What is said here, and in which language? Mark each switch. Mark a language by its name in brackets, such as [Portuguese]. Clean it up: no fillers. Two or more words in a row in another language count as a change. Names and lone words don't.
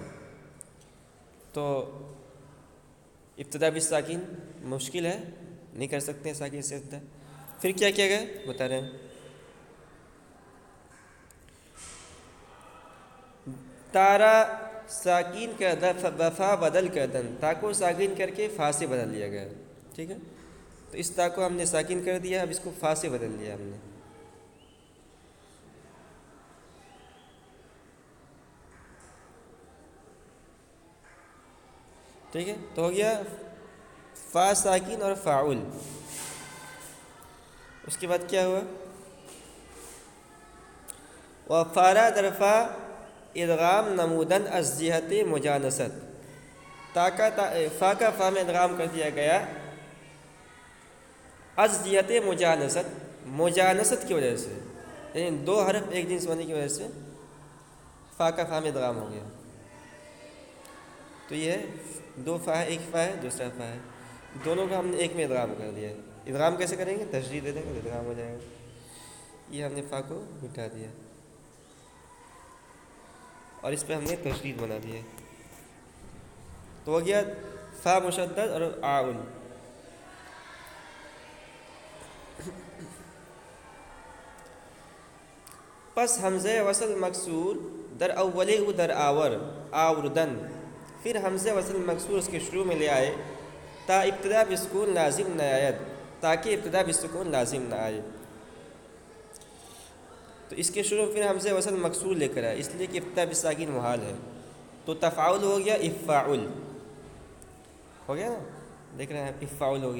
[Urdu] تو ابتدا بھی ساکین مشکل ہے، نہیں کر سکتے ہیں ساکین سے ابتدا۔ پھر کیا کیا گیا بتا رہے ہیں۔ [Persian] تارا ساکین کا وفا بدل کردن، [Urdu] تا کو ساکین کر کے فا سے بدل دیا گیا، ٹھیک ہے۔ تو اس تا کو ہم نے ساکین کر دیا، اب اس کو فا سے بدل دیا ہم نے۔ ٹھیک ہے، تو ہو گیا فا ساکن اور فاعل، اس کے بعد کیا ہوا؟ [Persian] وفارا درفا ادغام نمودن از جہت مجانست، [Urdu] فا کا فا میں ادغام کر دیا گیا [Persian] از جہت مجانست [Urdu] کی وجہ سے، یعنی دو حرف ایک جنس ہونے کی وجہ سے فا کا فا میں ادغام ہو گیا. تو یہ دو فا ہے، ایک فا ہے دوسرا فا ہے، دونوں کا ہم نے ایک میں ادغام کر دیا. ادغام کیسے کریں گے؟ تشدید دے دیں گے ادغام ہو جائے گا. یہ ہم نے فا کو مٹا دیا اور اس پہ ہم نے تشدید بنا دیا، تو ہو گیا فا مشدد اور آؤل. [Persian] پس حمزہ وصل مکسور در اول او در آور آوردن، [Urdu] پھر حمزہ وصل مکسور اس کے شروع میں لے آئے [Persian] تا ابتدا بسکون لازم نہ آید، [Urdu] تاکہ ابتدا بسکون لازم نہ آئے. تو اس کے شروع پھر حمزہ وصل مکسور لے کر آئے، اس لیے کہ ابتدا بساکن محال ہے. تو تفاعل ہو گیا افعل، ہو گیا نا، دیکھ رہے ہیں افعل ہو گیا.